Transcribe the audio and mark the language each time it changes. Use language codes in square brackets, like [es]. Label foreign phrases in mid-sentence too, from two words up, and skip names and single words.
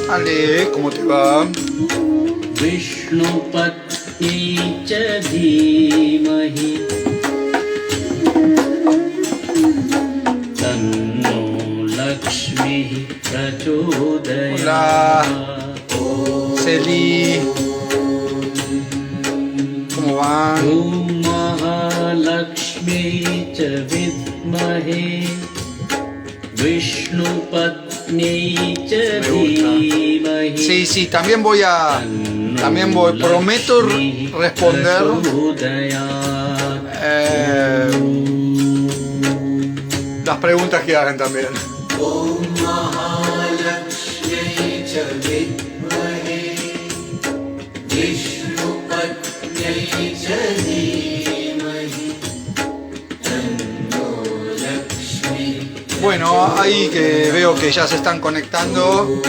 [es] ¿cómo te va? [sa] विष्णुपत्नी च धीमहि तन्नो लक्ष्मी प्रचोदयात्. [es] Hola, Celi. ¿Cómo van? [sa] ओम् महालक्ष्मी च विद्महे विष्णुपत्नी च [es] Me gusta. [sa] dhimahi. [es] Sí, también voy, prometo responder las preguntas que hagan también. Bueno, ahí que veo que ya se están conectando.